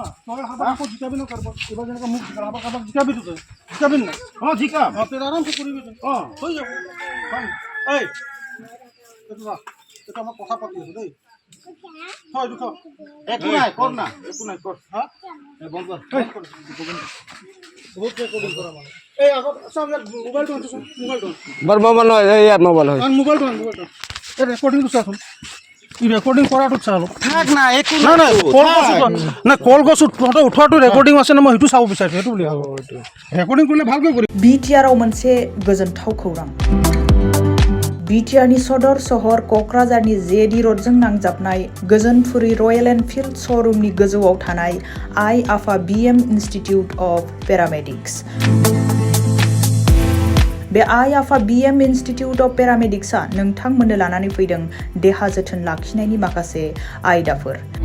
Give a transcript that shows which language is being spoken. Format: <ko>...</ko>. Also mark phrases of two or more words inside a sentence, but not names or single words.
<as>অঁ জিকাম আৰামছে কৰিবি অঁ হৈ যাব এই এইটো আমাৰ কথা পাতি আছো দেই একো নাই কৰ না একো নাই কৰ হা বন্ধ কৰ বহুত ৰেকৰ্ডিং কৰা মানে এই আগত সব মোবাইলটো আনছো মোবাইলটো বৰ মোবাইল নহয় ইয়াত মোবাইল হয় মোবাইলটো এই ৰেকৰ্ডিংটো চাচোন ই ৰেকৰ্ডিং কৰাটো চালো থাক না একো নাই না কল গছত ফটো উঠোৱাটো ৰেকৰ্ডিং আছে না মই সেইটো চাব বিচাৰিছো সেইটো বুলি ভাবো ৰেকৰ্ডিং কৰিলে ভালকৈ কৰি</as> <brx>बिटिआरआव मोनसे गोजोनथाव खौरां बिटिआरनि सदर सहर क'क्राझारनि जेडि र'डजों नांजाबनाय गोजोनपुरी रयेल एनफिल्ड श'रुमनि गोजौआव थानाय आइ आफा बिएम इनस्टिट्यूट अफ पेरामेडिक्स बे आइ आफा बिएम इनस्टिट्यूट अफ पेरामेडिक्सआ नोंथांमोननो लानानै फैदों देहा जोथोन लाखिनायनि माखासे आयदाफोर</brx>